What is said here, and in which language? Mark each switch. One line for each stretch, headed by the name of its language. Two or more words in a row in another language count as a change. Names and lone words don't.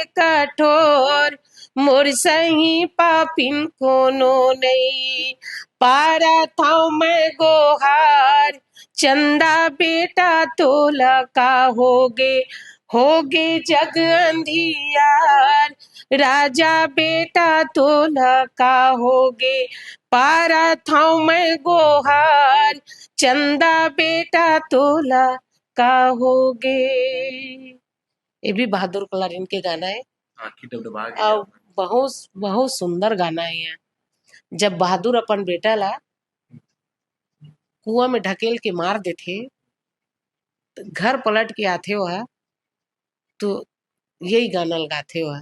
Chhattisgarhi: कठोर मोर सही पापिन कोनो नहीं, पारा था मैं गोहार, चंदा बेटा तोला का होगे, होगे जग अंधियार, राजा बेटा तोला का होगे, पारा था मैं गोहार, चंदा बेटा तोला का होगे। ये भी बहादुर कलारीन के गाना है। आखी डबडबा गया। और बहुत बहुत सुंदर गाना है यहाँ। जब बहादुर अपन बेटा ला कुआं में ढकेल के मार देते तो घर पलट के आते हो तो यही गाना लगाते हो।